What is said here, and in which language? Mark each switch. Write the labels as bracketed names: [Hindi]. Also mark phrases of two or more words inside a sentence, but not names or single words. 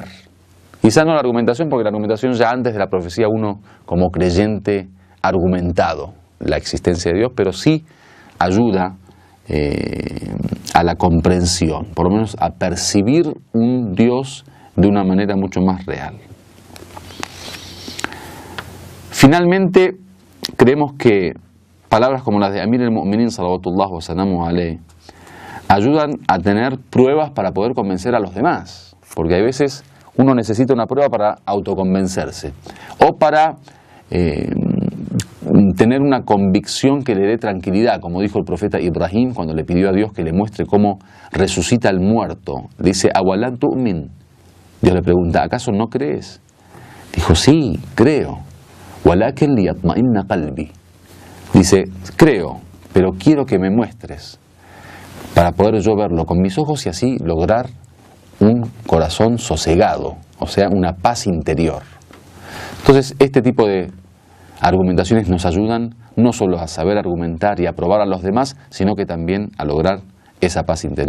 [Spanish] Quizá no la argumentación, porque la argumentación ya antes de la profecía uno como creyente ha argumentado la existencia de Dios, pero sí ayuda a la comprensión, por lo menos a percibir un Dios de una manera mucho más real. Finalmente, creemos que palabras como las de Amir al-Mu'minin [Arabic] صلوات الله وسلامه عليه [Spanish] ayudan a tener pruebas para poder convencer a los demás, porque hay veces uno necesita una prueba para autoconvencerse o para tener una convicción que le dé tranquilidad, como dijo el profeta Ibrahim cuando le pidió a Dios que le muestre cómo resucita al muerto. Le dice, [Arabic] ¿أولم تؤمن? [Spanish] Dios le pregunta, ¿acaso no crees? Dijo, sí, creo. [Arabic] ولكن ليطمئن قلبي. [Spanish] Dice, creo, pero quiero que me muestres para poder yo verlo con mis ojos y así lograr un corazón sosegado, o sea, una paz interior. Entonces, este tipo de argumentaciones nos ayudan no solo a saber argumentar y a probar a los demás, sino que también a lograr esa paz interior.